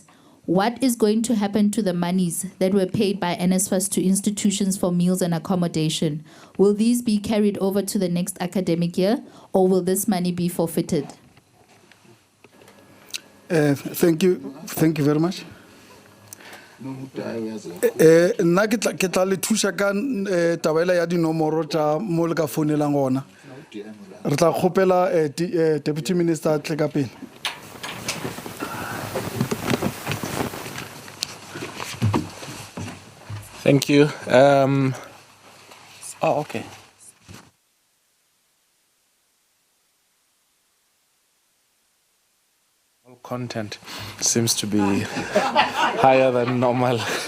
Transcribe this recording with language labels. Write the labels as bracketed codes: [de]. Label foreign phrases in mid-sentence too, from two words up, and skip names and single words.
[en] What is going to happen to the monies that were paid by NSFAS to institutions for meals and accommodation? Will these be carried over to the next academic year, or will this money be forfeited? Thank you. Thank you very much. [tn] Nna ke tla le thusa ka tabela ya dinomoro tsa mo le ka founelang gona. Re tla kgopela [en] Deputy Minister [tn] tle ka pele. [en] Thank you. Okay. All content seems to be higher than normal.